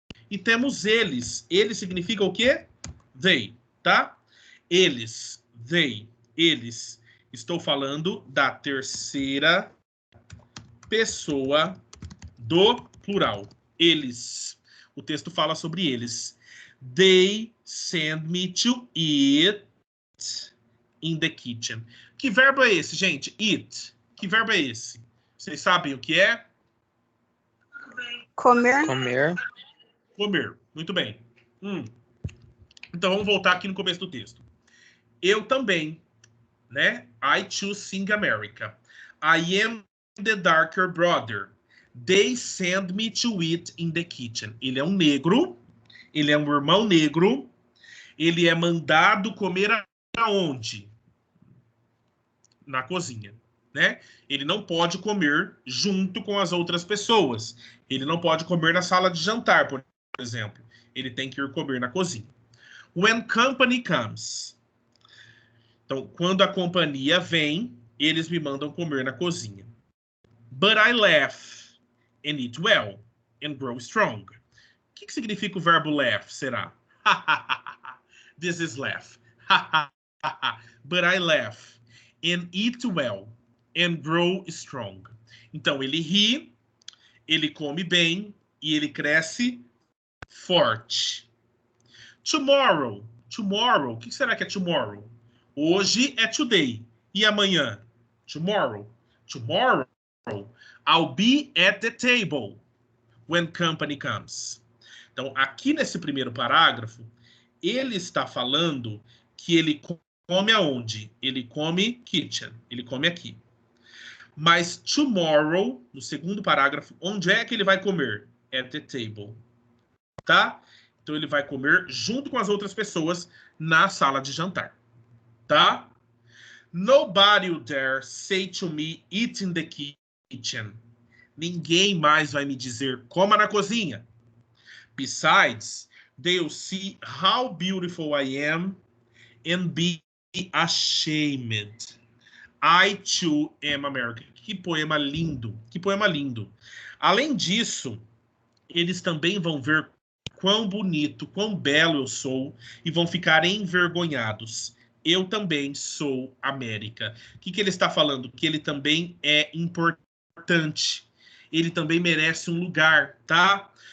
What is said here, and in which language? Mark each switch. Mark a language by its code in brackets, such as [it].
[pt] E temos eles. Eles significa o quê? They, tá? Eles, they, eles. Estou falando da terceira pessoa do plural. Eles. O texto fala sobre eles. [en] They send me to eat in the kitchen. [pt] Que verbo é esse, gente? Eat. Que verbo é esse? Vocês sabem o que é? Comer. Comer. Comer. Muito bem. Então, vamos voltar aqui no começo do texto. Eu também, né? [en] I too sing America. I am the darker brother. They send me to eat in the kitchen. [pt] Ele é um negro. Ele é um irmão negro. Ele é mandado comer aonde? Na cozinha, né? Ele não pode comer junto com as outras pessoas. Ele não pode comer na sala de jantar, por exemplo. Ele tem que ir comer na cozinha. [en] When company comes. [pt] Então, quando a companhia vem, eles me mandam comer na cozinha. [en] But I laugh and eat well and grow strong. [pt] O que significa o verbo laugh, será? [en] This is laugh. But I laugh and eat well and grow strong. [pt] Então, ele ri, ele come bem e ele cresce forte. Tomorrow. Tomorrow. O que será que é tomorrow? Hoje é today. E amanhã? Tomorrow. [en] Tomorrow, I'll be at the table when company comes. [pt] Então, aqui nesse primeiro parágrafo, ele está falando que ele come aonde? Ele come kitchen. Ele come aqui. Mas tomorrow, no segundo parágrafo, onde é que ele vai comer? [en] At the table. [pt] Tá? Então ele vai comer junto com as outras pessoas na sala de jantar. Tá? [en] Nobody will dare say to me, eat in the kitchen. [pt] Ninguém mais vai me dizer, coma na cozinha. [en] Besides, they'll see how beautiful I am and be ashamed. I too am American. [pt] Que poema lindo. Que poema lindo. Além disso, eles também vão ver quão bonito, quão belo eu sou e vão ficar envergonhados. Eu também sou América. O que ele está falando? Que ele também é importante. Ele também merece um lugar, tá?